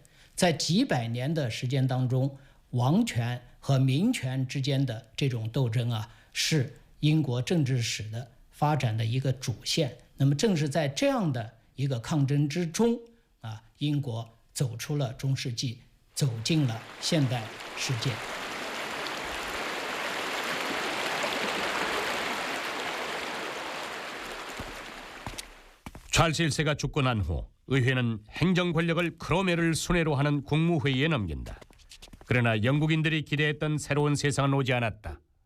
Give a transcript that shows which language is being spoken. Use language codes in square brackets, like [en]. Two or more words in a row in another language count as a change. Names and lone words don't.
[zh] 在几百年的时间当中，王权和民权之间的这种斗争啊，是英国政治史的发展的一个主线。那么正是在这样的一个抗争之中啊，英国走出了中世纪，走进了现代世界。 [ko] 찰스 1세가 죽고 난 후 의회는 행정 권력을 크로멜을 순회로 하는 국무회의에 넘긴다. 그러나 영국인들이 기대했던 새로운 세상은 오지 않았다.